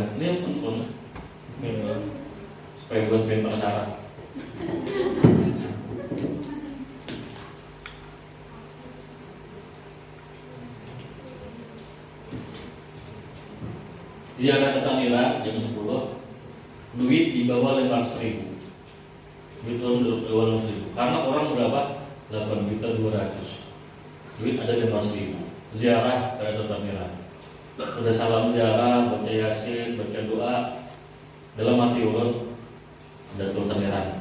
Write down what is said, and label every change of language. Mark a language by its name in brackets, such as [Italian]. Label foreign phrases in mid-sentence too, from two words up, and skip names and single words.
[Indonesian] Ini untuk supaya buat penasaran. Ziarah ke Tangerang jam 10, duit dibawa 500.000. Duit dibawa 500.000. Karena orang berapa? 8.200.000. Duit ada 500.000. Ziarah ke Tangerang. Sudah salam ziarah, baca yasin, baca doa. [Banjar] Dalam hati ulun ada tuh Tangerang.